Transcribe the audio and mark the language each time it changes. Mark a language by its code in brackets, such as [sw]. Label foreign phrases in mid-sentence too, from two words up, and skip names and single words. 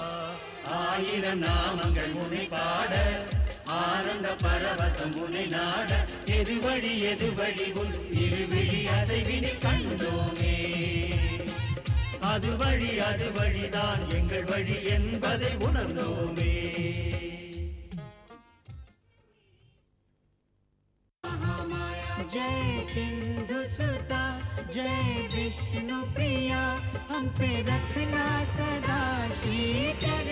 [ta] ஆயிரம் நாமங்கள் முனை பாட, ஆனந்த பரவசம் முனை நாட, எது வழி உன் இருவிழி அசைவினை கண்டோமே. அது வழிதான் எங்கள் வழி என்பதை உணர்ந்தோமே. [hi] जय सिंधु सुता, जय विष्णु प्रिया, हम पे रखना सदा शीत